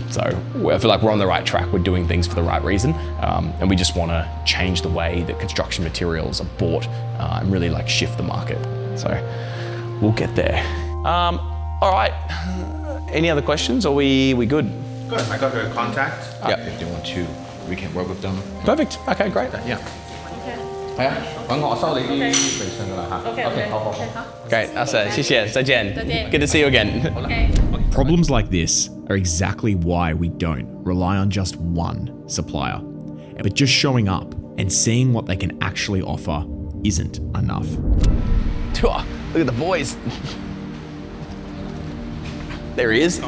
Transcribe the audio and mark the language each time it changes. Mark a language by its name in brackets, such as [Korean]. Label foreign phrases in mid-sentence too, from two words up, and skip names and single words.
[English] So I feel like we're on the right track. We're doing things for the right reason. And we just want to change the way that construction materials are bought and really like shift the market. So we'll get there. All right, any other questions? Are we good? Good. I got her contact. Yep. If they want to, we can work with them. Perfect, okay, great. Yeah. [Cantonese] 係啊，揾我收你啲微信㗎啦嚇。OK， 好。 [English] Great, that's it. [Cantonese] 謝謝，再見. [English] Good to see you again. Problems like this are exactly why we don't rely on just one supplier. But just showing up and seeing what they can actually offer isn't enough. Look at the boys. There he is.